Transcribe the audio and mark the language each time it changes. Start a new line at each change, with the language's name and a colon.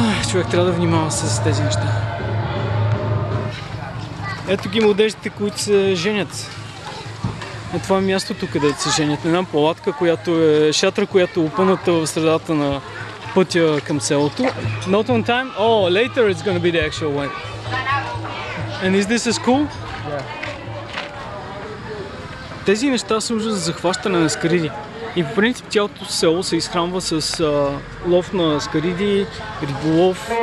Bulgarian: Човек трябва да внимава с тези неща. Ето ги младежите, които се женят. Това е мястото, където се женят. Една палатка, която е шатра, която е опъната в средата на пътя към селото.
English: Not on time? Oh, later it's gonna be the actual one. And is this a school? Yeah.
Bulgarian: Тези неща служат за захващане на скариди. И по принцип цялото село се изхранва с лов на скариди, риболов.